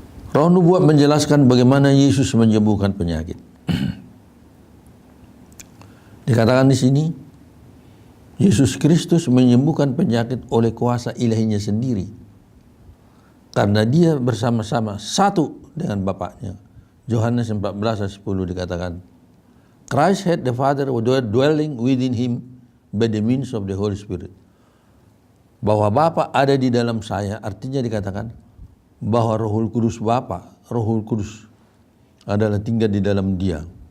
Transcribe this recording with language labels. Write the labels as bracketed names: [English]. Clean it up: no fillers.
[Indonesian] Roh Nubuat menjelaskan bagaimana Yesus menyembuhkan penyakit. Dikatakan di sini, Yesus Kristus menyembuhkan penyakit oleh kuasa ilahinya sendiri. Karena dia bersama-sama satu dengan Bapaknya. Yohanes 14 ayat 10 dikatakan, [English] Christ had the Father dwelling within him by the means of the Holy Spirit. [Indonesian] Bahwa Bapa ada di dalam saya, artinya dikatakan bahwa Rohul Kudus Bapa, Rohul Kudus adalah tinggal di dalam dia.